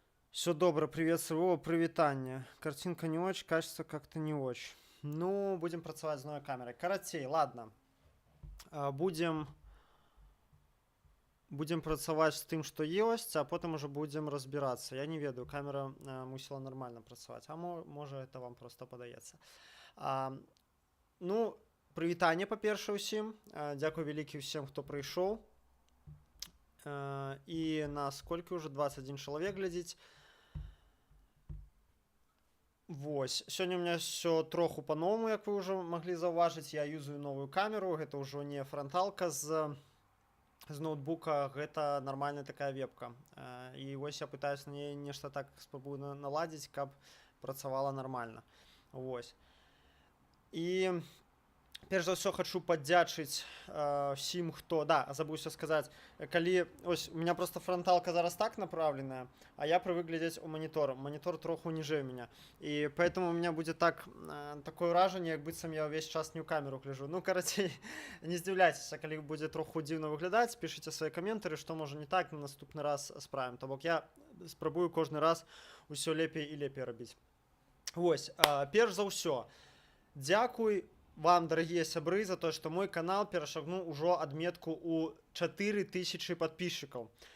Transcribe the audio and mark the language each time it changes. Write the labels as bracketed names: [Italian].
[Russian] Все добро, привет, своего привитания. Картинка не очень, качество как-то не очень. [Belarusian] Ну, будем працаваць з новой камерой. Карацей, ладно. Будем працаваць з тым, што ёсць, а потым уже будем разбирацца. Я не ведаю, камера мусіла нормально працаваць. А можа, это вам просто падаецца. Ну, прывітанне, па-першае, усім. Дзякуй вялікі ўсім, хто прыйшоў. І нас колькі ўжо 21 чалавек глядзіць. Вось, сёння у меня все троху по-новому, як вы ўжо маглі заўважыць. Я юзаю новую камеру, гэта ўжо не франталка з ноутбука, гэта нормальная такая вебка. І вось я пытаюсь на ней нешта так спрабую наладзіць, каб працавала нормально. Вось. І перш за ўсё хачу падзячыць всім, хто... Да, забыўся сказаць, калі... Ось, у меня просто фронталка зараз так направленная, а я привык глядзець у монитор. Монитор троху ніжэй у меня. [Russian] И поэтому у меня будет такое [Belarusian] ўражанне, як быццам я ўвесь час не ў камеру гляжу. Ну, карацей, не здзіўляйцеся, калі будзе троху дзіўна выглядаць, пішыце свае каментары, што можа не так, на наступны раз справім. То бок я спрабую кожны раз усё лепей і лепей рабіць. Вось, перш за ўсё, дзякуй вам, дарагія сябры, за тое, што мой канал перашагнуў ужо адметку ў 4000 подписчикаў.